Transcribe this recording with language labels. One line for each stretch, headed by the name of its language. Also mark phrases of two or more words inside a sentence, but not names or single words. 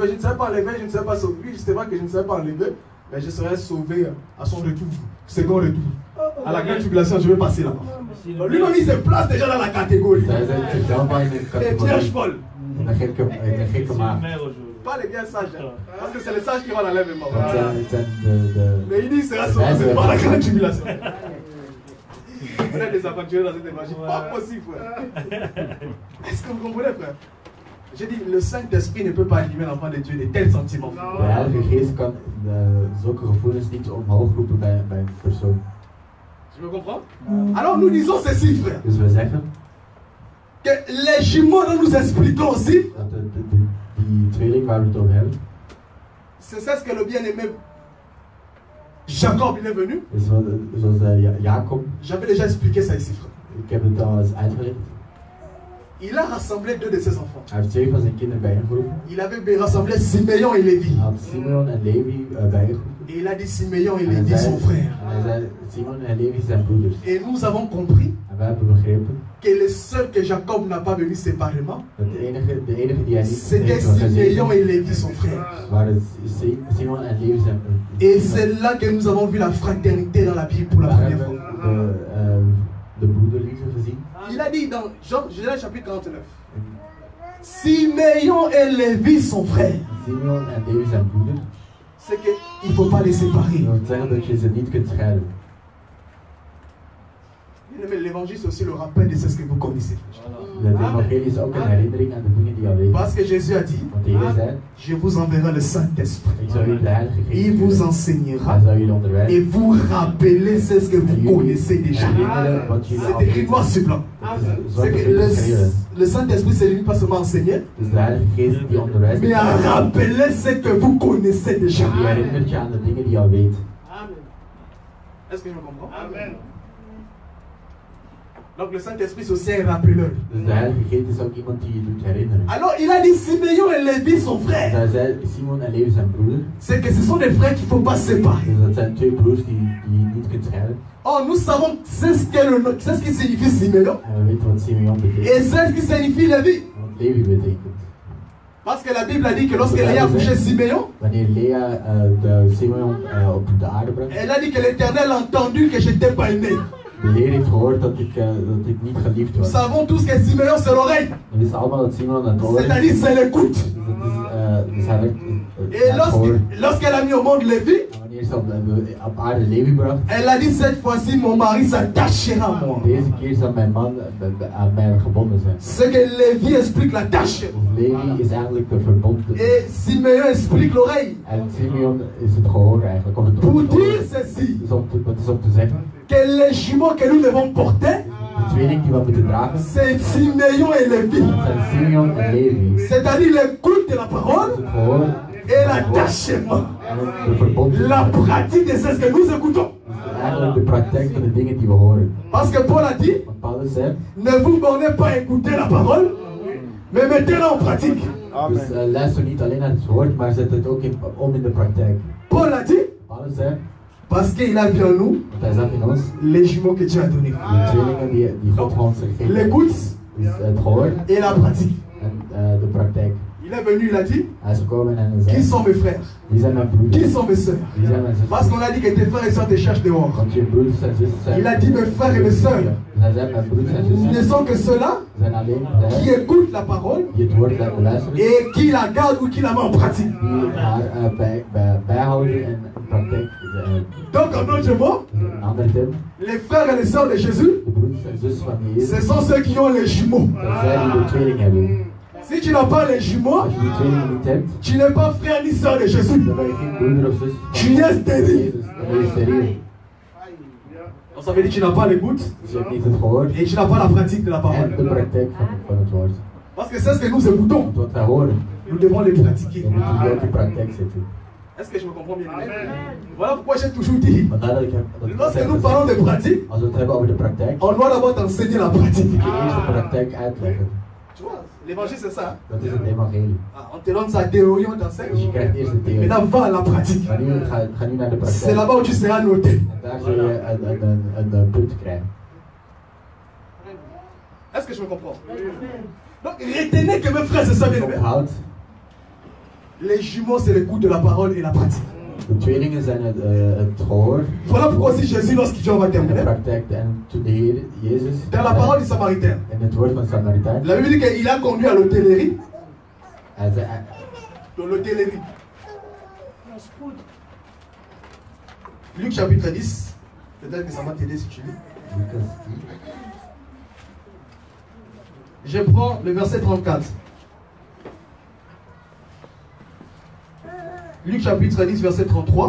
French: Je ne serai pas enlevé, je ne serai pas sauvé. Oui, c'est vrai que je ne serai pas enlevé, mais je serai sauvé à son retour, second retour. À la grande tribulation, je vais passer là-bas. Lui-même, il se place déjà dans la catégorie. Les vierges folles.
Dutch: Een gekke maagd.
French: Pas les gars sages, hein, parce que c'est les sages qui vont l'enlèvement. Mais il dit qu'il sera sauvé par la grande tribulation. Vous êtes des aventuriers dans cette évangile. Pas possible, frère. Est-ce que vous comprenez, frère? J'ai dit, le Saint-Esprit ne peut pas animer l'enfant de Dieu de tels sentiments.
Dutch: De Heilige Geest kan zulke gevoelens niet omhoog roepen bij een persoon.
French: Tu me comprends? Alors nous disons ceci, frère.
Dutch: Dus we zeggen
French: que les jumeaux dont nous expliquons aussi,
Dutch: dat die tweeling waar we het over hebben,
French: c'est ça ce que le bien-aimé Jacob il est venu.
Dutch: Zoals Jacob.
French: J'avais déjà expliqué ça ici, frère.
Dutch: Ik heb het al eens uitgelegd.
French: Il a rassemblé deux de ses enfants.
Dutch: Hij heeft 2 van zijn kinderen bijgeroepen.
French: Il avait rassemblé Simeon et Lévi.
Dutch: Hij had Simeon en Levi bijgeroepen.
French: Et il a dit Simeon et Lévi son frère.
Dutch: En hij zei Simon en Levi zijn broeders.
French: Et nous avons compris
Dutch: En wij hebben begrepen
French: que le seul que Jacob n'a pas venu séparément,
Dutch: de enige die hij niet
French: c'était Simeon et Lévi son frère.
Dutch: waren Simon en Levi zijn broeders.
French: Et c'est là que nous avons vu la fraternité dans la Bible pour la première fois.
Dutch: De broederliefde gezien.
French: Il a dit dans Genèse chapitre 49, Simeon et Lévi son frère.
Dutch: Simeon en Levi zijn broeders.
French: C'est qu'il ne faut pas les séparer.
Dutch: Dat wil zeggen dat je ze niet kunt scheiden.
French: L'évangile, c'est aussi le rappel de ce que vous connaissez.
Dutch: Het evangelie is ook een herinnering aan de dingen die je al weet.
French: Parce que Jésus a dit,
Dutch: Want de Heer zei,
French: je vous enverrai le Saint-Esprit.
Dutch: ik zal jullie de Heilige Geest
French: Il vous
Dutch: sturen.
French: enseignera
Dutch: Hij zal jullie onderwijzen.
French: et vous rappeler ce que vous connaissez déjà.
Dutch: Herinneren wat jullie al
French: C'est écrit
Dutch: weten.
French: noir sur blanc. C'est que le Saint-Esprit, c'est lui pas seulement enseigner,
Dutch: Dus de Heilige Geest die onderwijst,
French: mais à rappeler ce que vous connaissez déjà.
Dutch: die herinnert je aan de dingen die je al weet.
French: Est-ce que je me comprends? Amen. Donc le Saint-Esprit c'est aussi un rappeleur.
Dutch: Dus de Heilige Geest is ook iemand die je doet herinneren.
French: Alors il a dit Simeon et Lévi son
Dutch: Dus
French: frère.
Dutch: hij zei, Simon en Levi zijn broeder.
French: C'est que ce sont des frères qu'il ne faut pas séparer.
Dutch: Dus dat zijn 2 broers die je niet kunt scheiden.
French: Oh, nous savons c'est ce qui signifie Simeon.
Dutch: En we weten wat Simeon betekent.
French: Et c'est ce qui signifie Lévi.
Dutch: Wat Levi betekent.
French: Parce que la Bible a dit que lorsque Léa a couché Simeon,
Dutch: Wanneer Lea de Simeon op de aarde bracht,
French: elle a dit que l'Éternel a entendu que je n'étais pas aimé.
Dutch: de Heer heeft gehoord dat ik niet geliefd
French: Nous
Dutch: was.
French: savons tous que Simeon c'est l'oreille.
Dutch: We wisten allemaal dat Simeon het oor is.
French: C'est-à-dire c'est l'écoute.
Dutch: Dus hij werd
French: Et lorsqu'elle a mis au monde Lévi,
Dutch: wanneer is op aarde leven gebracht.
French: Elle a dit cette fois-ci, mon mari s'attachera à moi.
Dutch: Deze keer zal mijn man aan mij gebonden zijn.
French: Ce que Lévi explique la tâche.
Dutch: Levi is eigenlijk de verbond.
French: Et Simeon explique l'oreille.
Dutch: En Simeon is het gehoor eigenlijk. Of het
French: Pour
Dutch: gehoor.
French: dire ceci,
Dutch: Het is om te zeggen.
French: que les jumeaux que nous devons porter,
Dutch: De tweeling die we moeten dragen.
French: c'est Simeon et Lévi.
Dutch: Dat zijn Simeon en Levi.
French: C'est-à-dire l'écoute de la parole
Dutch: Het gehoor.
French: et l'attachement.
Dutch: En de verbond.
French: La pratique de ce que nous écoutons.
Dutch: Eigenlijk de praktijk van de dingen die we horen.
French: Parce que Paul a dit,
Dutch: Want Paulus zei.
French: ne vous bornez pas à écouter la parole, mais mettez-la en pratique.
Dutch: Dus luister niet alleen naar het woord, maar zet het ook om in de praktijk.
French: Paul a dit,
Dutch: Paulus zei.
French: parce qu'il a vu en nous
Dutch: Want hij zag in ons.
French: les jumeaux que Dieu a donnés.
Dutch: De tweelingen die God ons geeft.
French: L'écoute
Dutch: Dus het gehoor
French: et la pratique.
Dutch: en de praktijk.
French: Il est venu, il a dit,
Dutch: Hij is gekomen en hij
French: qui
Dutch: zei.
French: sont mes frères?
Dutch: Wie zijn mijn
French: Qui
Dutch: broeders?
French: sont mes soeurs?
Dutch: Wie zijn mijn
French: Parce
Dutch: zusters?
French: qu'on a dit que tes frères et soeurs te cherchent dehors.
Dutch: Want je broeders en zusters zijn.
French: Il a dit mes frères et mes soeurs.
Dutch: Dus hij zei mijn broeders en
French: Ne
Dutch: zusters
French: sont que ceux-là
Dutch: zijn alleen
French: qui
Dutch: zij
French: écoutent la parole
Dutch: die het woord laten luisteren.
French: et qui la gardent ou qui la mettent en pratique.
Dutch: Die haar bijhouden en in praktijk.
French: Donc en d'autres mots,
Dutch: Een andere term.
French: les frères et les soeurs de Jésus,
Dutch: De broeders en zusters van Jezus.
French: ce sont ceux qui ont les jumeaux.
Dutch: Dat zij die de tweeling hebben.
French: Si tu n'as pas les jumeaux,
Dutch: Als je die tweeling niet hebt,
French: tu n'es pas frère ni soeur de Jésus.
Dutch: dan ben je geen broeder of zus
French: Tu es
Dutch: van
French: stérile.
Dutch: Jezus. Dan ben je steriel.
French: Donc ça veut dire que tu n'as pas l'écoute
Dutch: Dus je hebt niet het gehoor
French: et tu n'as pas la pratique de la
Dutch: en
French: parole.
Dutch: de praktijk van het woord.
French: Parce que c'est ce que nous écoutons.
Dutch: Want wat wij horen,
French: Nous devons les pratiquer.
Dutch: dan moeten we ook in praktijk zetten.
French: Est-ce que je me comprends bien? Voilà pourquoi j'ai toujours dit,
Dutch: Vandaar dat ik heb dat ik
French: lorsque
Dutch: heb
French: nous
Dutch: gezegd,
French: parlons de pratique,
Dutch: als we het hebben over de praktijk,
French: on doit d'abord t'enseigner la pratique.
Dutch: moet je eerst de praktijk uitleggen.
French: Tu vois, l'évangile c'est ça.
Dutch: Dat is het evangelie.
French: Ah, on te donne sa théorie, on
Dutch: Dus je
French: t'enseigne.
Dutch: krijgt eerst de theorie.
French: Maintenant, va à la pratique.
Dutch: Maar nu ga nu naar de
French: C'est
Dutch: praktijk.
French: là-bas où tu seras noté.
Dutch: En daar zul je een punt krijgen.
French: Est-ce que je me comprends? Donc, retenez que mes frères et sœurs bien-aimés,
Dutch: Onthoud,
French: les jumeaux, c'est l'écoute de la parole et la pratique.
Dutch: de tweelingen zijn het gehoor
French: Voilà pourquoi aussi Jésus, lorsqu'il dit on va
Dutch: en de
French: terminer,
Dutch: praktijk. En toen de Heer Jezus
French: dans la parole du Samaritain,
Dutch: en het woord van Samaritaan,
French: la Bible dit qu'il a conduit à l'hôtellerie.
Dutch: hij zei,
French: Dans l'hôtellerie. Luc chapitre 10. Peut-être que ça va t'aider si tu lis.
Dutch: Lucas 10.
French: Je prends le verset 34. Luc chapitre 10, verset 33.